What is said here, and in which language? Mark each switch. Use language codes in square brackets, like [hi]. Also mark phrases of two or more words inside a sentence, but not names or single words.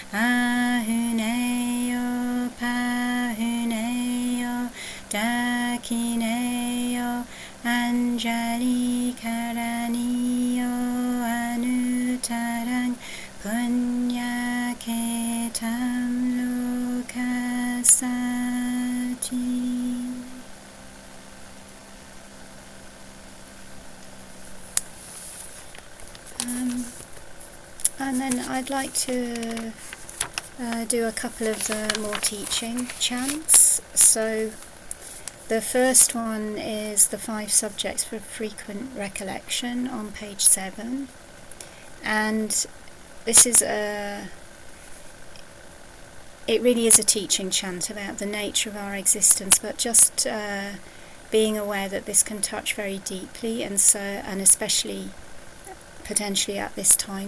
[pi] ahuneyo pahuneyo dakineyo anjali karaniyo anutarang punyaketam lokasati. [en] And then I'd like to do a couple of the more teaching chants. So the first one is the 5 subjects for frequent recollection on page 7. And this is it really is a teaching chant about the nature of our existence, but just being aware that this can touch very deeply, and especially potentially at this time.